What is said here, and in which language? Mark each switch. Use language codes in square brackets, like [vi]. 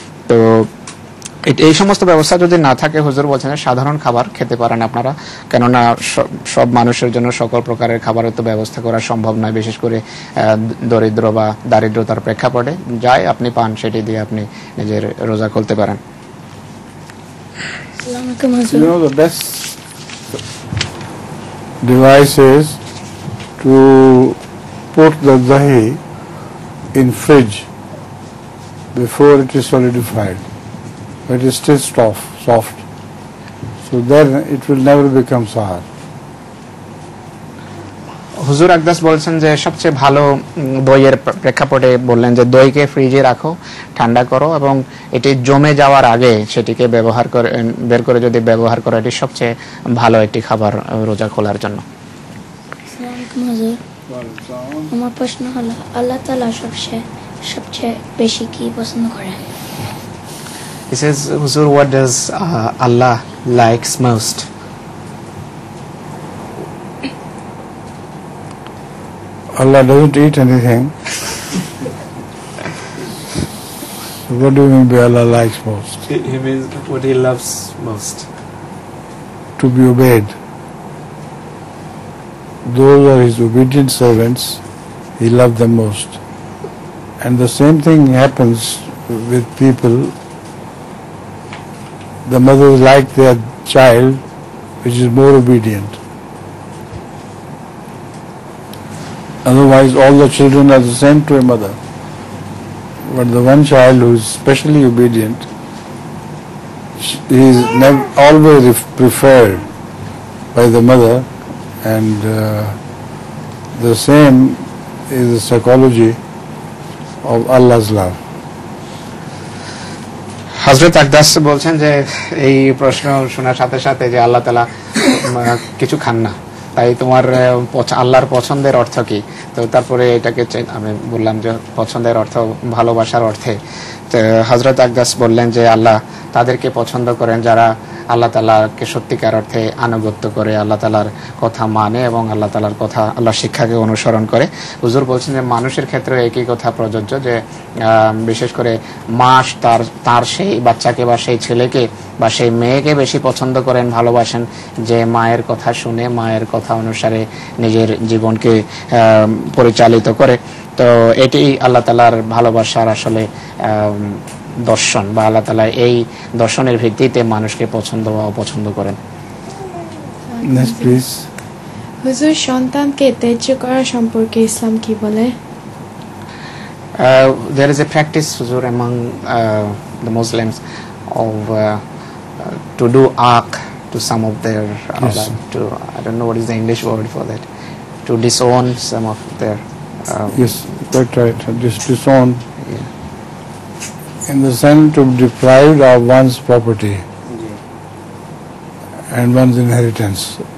[bn] তো এই সমস্ত ব্যবস্থা যদি না থাকে হুজুর বলছেন সাধারণ খাবার খেতে পারেন আপনারা, কেননা সব মানুষের জন্য সকল প্রকারের খাবারের তো ব্যবস্থা করা সম্ভব নয়, বিশেষ করে দরিদ্র বা দারিদ্রতার প্রেক্ষাপটে যাই আপনি পান সেটি দিয়ে আপনি নিজের রোজা খুলতে পারেন। [en] The best device is to put the dahi in fridge before it is solidified. It is still soft. So then it will never become sour. [bn] হুজুর আকদাস বলছেন যে সবচেয়ে ভালো দইয়ের প্রেক্ষাপটে বললেন যে দইকে ফ্রিজে রাখো, ঠান্ডা করো, এবং এটি জমে যাওয়ার আগে সেটিকে ব্যবহার করে বের করে যদি ব্যবহার করো, এটি সবচেয়ে ভালো একটি খাবার রোজা খোলার জন্য। আমার প্রশ্ন হলো আল্লাহ তাআলা সবচেয়ে বেশি কি পছন্দ করেন? [en] He says, Huzur, what does Allah likes most? Allah doesn't eat anything. What do you mean by Allah likes most? He means what he loves most. To be obeyed. Those are his obedient servants, he loves them most. And the same thing happens with people. The mothers like their child which is more obedient. Otherwise all the children are the same to a mother. But the one child who is specially obedient, he is always preferred by the mother, and the same is the psychology of Allah's love. [bn] হযরত আকদাস বলছেন যে এই প্রশ্ন শোনার সাথে সাথে যে আল্লাহ তাআলা কিছু খান না, তাই তোমার আল্লাহর পছন্দের অর্থ কি? তো তারপরে এটাকে আমি বললাম যে পছন্দের অর্থ ভালোবাসার অর্থে। তো হযরত আকদাস বললেন যে আল্লাহ তাদেরকে পছন্দ করেন যারা আল্লাহ তাআলাকে সত্যিকার অর্থে আনুগত্য করে, আল্লাহ তাআলার কথা মানে এবং আল্লাহ তাআলার কথা, আল্লাহর শিক্ষাকে অনুসরণ করে। হুজুর বলছেন যে মানুষের ক্ষেত্রে একই কথা প্রযোজ্য, যে বিশেষ করে মা তার সেই বাচ্চাকে বা সেই ছেলেকে বা সেই মেয়েকে বেশি পছন্দ করেন, ভালোবাসেন, যে মায়ের কথা শুনে, মায়ের কথা অনুসারে নিজের জীবনকে পরিচালিত করে। তো এটি আল্লাহ তাআলার ভালোবাসার আসলে দর্শন, বা আল্লাহ তাআলা এই দর্শনের ভিত্তিতে মানুষকে পছন্দ বা অপছন্দ করেন। [en] Next, please. [bn] হুজুর, সন্তানকে ত্যায্য করা সম্পর্কে ইসলাম কি বলে? [en] There is a practice, Huzur, among the Muslims of to do ark to some of their to, I don't know what is the English word for that, to disown some of their yes, quite right, disown, in the sense to be deprived of one's property and one's inheritance.